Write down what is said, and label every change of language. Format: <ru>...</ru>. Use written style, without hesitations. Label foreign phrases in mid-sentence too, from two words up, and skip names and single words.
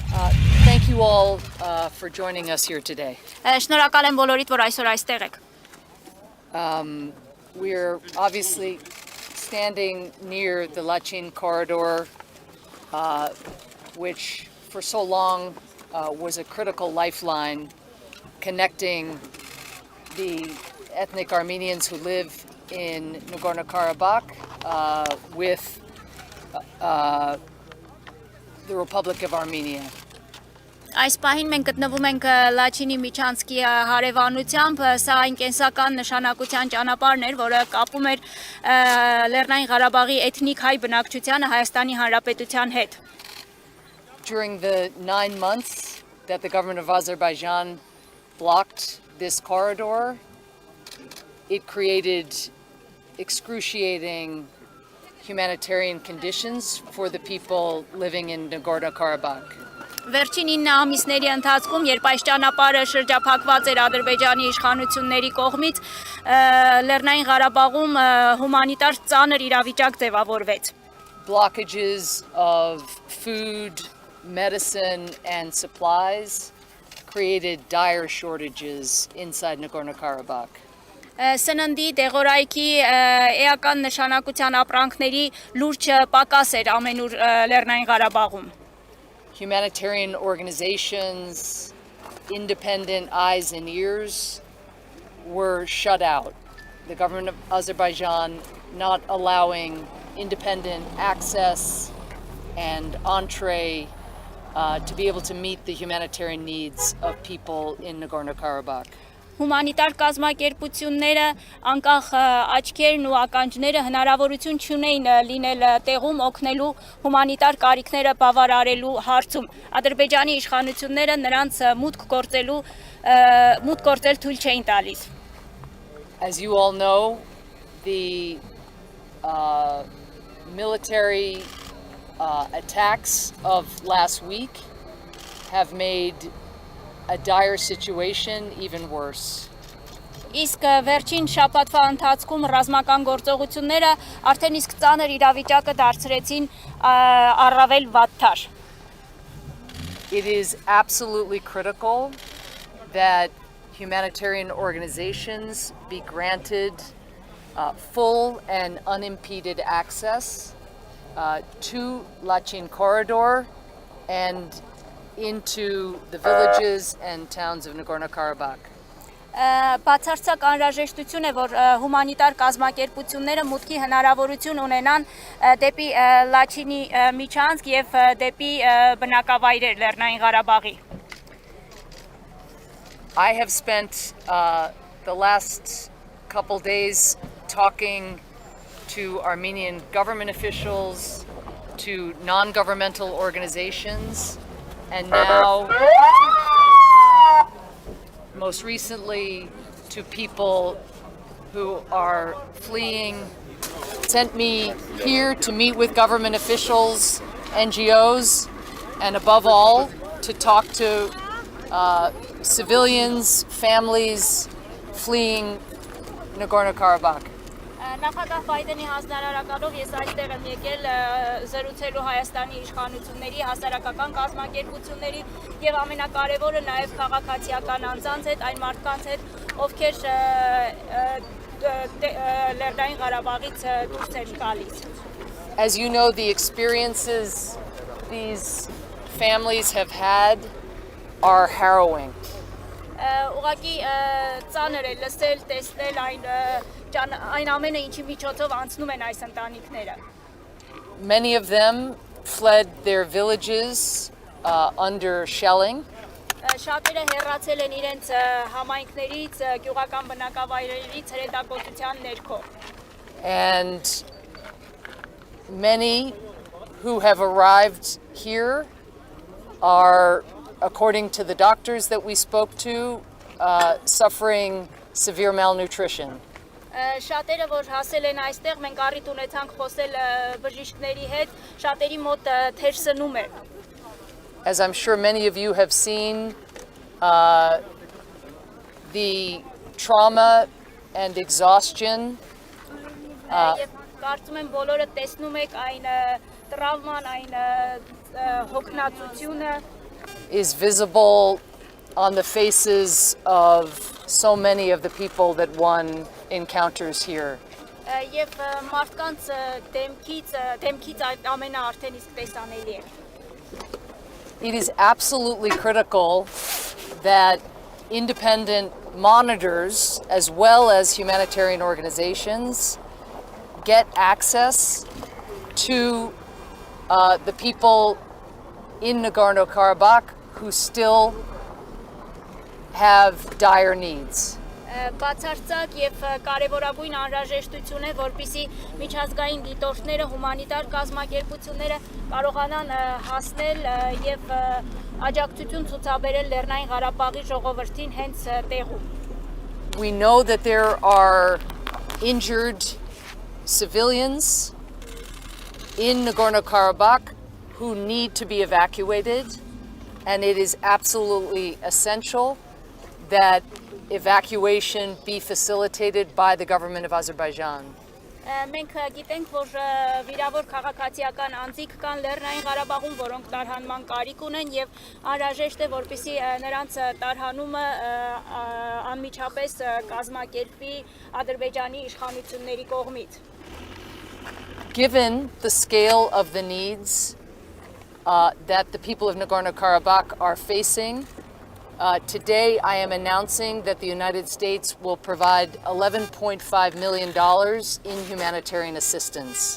<en>Thank you all for joining us here today.</en> <hy>Շնորհակալ եմ բոլորիդ, որ այսօր այստեղ եք։</hy> <en>We're obviously standing near the Lachin corridor, which for so long was a critical lifeline connecting the ethnic Armenians who live in Nagorno Karabakh with the Republic of Armenia.</en> <hy>Այս պահին մենք գտնվում ենք Լաչինի միջանցքի հարևանությամբ, սա այն կենսական նշանակության ճանապարհն էր, որը կապում էր Լեռնային Ղարաբաղի էթնիկ հայ բնակչությանը Հայաստանի Հանրապետության հետ։</hy> <en>During the 9 months that the government of Azerbaijan blocked this corridor, it created excruciating humanitarian conditions for the people living in Nagorno Karabakh.</en> <hy>Վերջին 9 ամիսների ընթացքում, երբ այս ճանապարհը շրջափակված էր Ադրբեջանի իշխանությունների կողմից, Լեռնային Ղարաբաղում հումանիտար ծանր իրավիճակ ձևավորվեց։</hy> <en>Blockages of food, medicine, and supplies created dire shortages inside Nagorno Karabakh.</en> <hy>Սննդի, դեղորայքի, էական նշանակության ապրանքների լուրջ պակաս էր ամենուր Լեռնային Ղարաբաղում։</hy> <en>Humanitarian organizations, independent eyes and ears were shut out. The government of Azerbaijan not allowing independent access and entree to be able to meet the humanitarian needs of people in Nagorno Karabakh.</en> <hy>Հումանիտար կազմակերպությունները, անկախ աչքերն ու ականջները հնարավորություն չունեին լինել տեղում օգնելու հումանիտար կարիքները բավարարելու հարցում։ Ադրբեջանի իշխանությունները նրանց մուտք գործել թույլ չէին տալիս։</hy> <en>As you all know, the military attacks of last week have made a dire situation even worse.</en> <hy>Իսկ վերջին շաբաթվա ընթացքում ռազմական գործողությունները արդեն իսկ ծանր իրավիճակը դարձրեցին առավել վատթար։</hy> <en>It is absolutely critical that humanitarian organizations be granted full and unimpeded access to Lachin corridor and into the villages and towns of Nagorno Karabakh.</en> <hy>Բացարձակ անհրաժեշտություն է, որ հումանիտար կազմակերպությունները մուտքի հնարավորություն ունենան դեպի Լաչինի միջանցք եւ դեպի բնակավայրեր Լեռնային Ղարաբաղի։</hy> <en>I have spent the last couple days talking to Armenian government officials, to non-governmental organizations, and now, most recently, to people who are fleeing, sent me here to meet with government officials, NGOs, and above all, to talk to civilians, families fleeing Nagorno Karabakh.</en> <hy>Նախագահ Բայդենի հանձնարարականով ես այստեղ եմ եկել զրուցելու Հայաստանի իշխանությունների, հասարակական կազմակերպությունների եւ ամենակարևորը նաեւ քաղաքացիական անձանց հետ, այն մարդկանց հետ, ովքեր Լեռնային Ղարաբաղից դուրս են գալիս։</hy> <en>As you know, the experiences these families have had are harrowing.</en> <hy>Ուղղակի ծանր է լսել, տեսնել այն ամենը, ինչի միջոցով անցնում են այս ընտանիքները։</hy> <en>Many of them fled their villages under shelling.</en> <hy>Շատերը հեռացել են իրենց համայնքներից, գյուղական բնակավայրերից հրետակոծության ներքո։</hy> <en>And many who have arrived here are, according to the doctors that we spoke to, suffering severe malnutrition.</en> <hy>Շատերը, որ հասել են այստեղ, մենք առիթ ունեցանք խոսել բժիշկների հետ, շատերի մոտ թեր սնում է։</hy> <en>As I'm sure many of you have seen, the trauma and exhaustion</en> <hy>Եվ կարծում եմ բոլորը տեսնում եք այն տրավման, այն հոգնածությունը</hy> <en>is visible on the faces of so many of the people that one encounters here.</en> <hy>Եվ մարդկանց դեմքից այդ ամենը արդեն իսկ տեսանելի է։</hy> <en>It is absolutely critical that independent monitors, as well as humanitarian organizations, get access to the people in Nagorno Karabakh who still have dire needs.</en> <hy>Բացարձակ եւ կարեւորագույն անհրաժեշտություն է, որպիսի միջազգային դիտորդները, հումանիտար կազմակերպությունները կարողանան հասնել եւ աջակցություն ցուցաբերել Լեռնային Ղարաբաղի ժողովրդին հենց տեղում։</hy> <en>We know that there are injured civilians in Nagorno Karabakh who need to be evacuated, and it is absolutely essential that evacuation be facilitated by the government of Azerbaijan.</en> <hy>Մենք գիտենք, որ վիրավոր քաղաքացիական անձիկ կան Լեռնային Ղարաբաղում, որոնք տարհանման կարիք ունեն եւ անհրաժեշտ է, որպեսզի նրանց տարհանումը անմիջապես կազմակերպվի Ադրբեջանի իշխանությունների կողմից։</hy> <en>Given the scale of the needs that the people of Nagorno Karabakh are facing, today I am announcing that the United States will provide $11.5 million in humanitarian assistance.</en>